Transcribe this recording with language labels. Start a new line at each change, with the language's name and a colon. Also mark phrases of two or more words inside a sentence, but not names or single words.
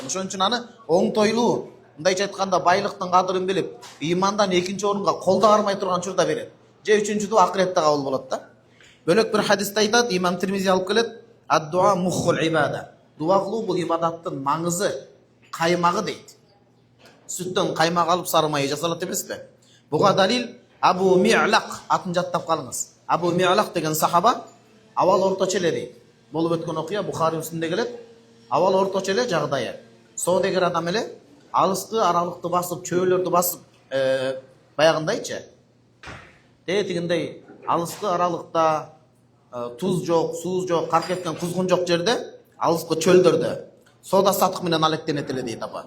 Kyrgyz: Ошон үчүн аны оңтойлуу, мындайча айтканда байлыктын кадырын билип, ыймандан экинчи орунга кол да кармай турган учурда берет. Же үчүнчүдү акыретте кабыл болот да. Бөлөк бир хадисте айтат, имам Тирмизи алып келет,
Arabic: الدعاء مخ العبادة.
Kyrgyz: Дуа кылуу бул ибадаттын маңызы, каймагы дейт. Сүттөн каймак алып сары майы жасалат эмеспи? Буга далил Абу Ми'лак атын жаттап калыңыз. Абу Ми'лак деген сахаба авал орточо эле дейт. Болуп өткөн окуя Бухари Муслимде келет. Авал орточо эле жагдайы. Соодегер адам эле, алыскы аралыкты басып, чөөлөрдү басып, баягындайчы. Тегиндей алыскы аралыкта туз жок, сууз жок, кар кеткен кузгун жок жерде, алыскы чөлдөрдө соода сатык менен алектенет эле дейт апа.